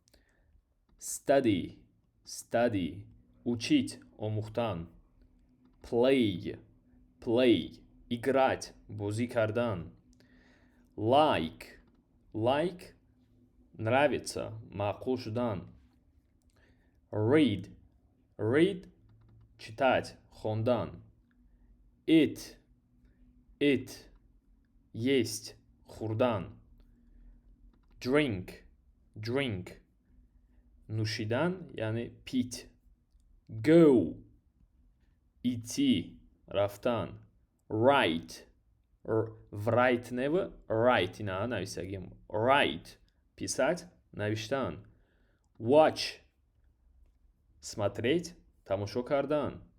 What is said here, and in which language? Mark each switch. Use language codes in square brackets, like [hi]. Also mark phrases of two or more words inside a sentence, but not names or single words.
[tg] Study, учить, омӯхтан. Play, играть, бозӣ кардан. Like, нравится, маъқул шудан. Read, читать, хондан. Eat, есть, хурдан. [en] Drink, [tg] нӯшидан, яъне пить. Go, идти, рафтан. Write, ина нависагим. Write, писать, навиштан. Watch, смотреть, тамошо кардан.